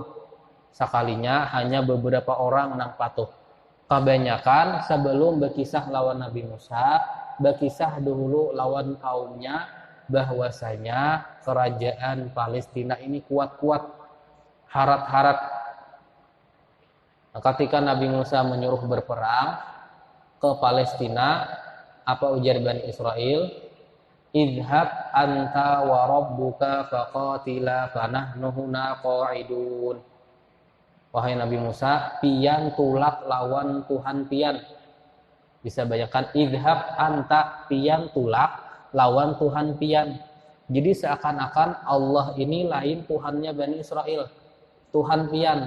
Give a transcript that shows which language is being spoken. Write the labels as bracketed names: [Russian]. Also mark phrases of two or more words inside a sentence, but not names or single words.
[Banjar] Sekalinya hanya beberapa orang yang patuh. Kebanyakan sebelum berkisah lawan Nabi Musa, berkisah dulu lawan kaumnya bahwasanya kerajaan Palestina ini kuat-kuat, harat-harat. Ketika Nabi Musa menyuruh berperang ke Palestina, apa ujar Bani Israel? [Arabic] اذهب أنت وربك فقاتلا فنحن هنا قاعدون. [Banjar] Wahai Nabi Musa, pian tulak lawan Tuhan pian. Bisa bayangkan, [Arabic] اذهب أنت, [Banjar] pian tulak lawan Tuhan pian. Jadi seakan-akan Allah ini lain Tuhannya Bani Israel, Tuhan pian.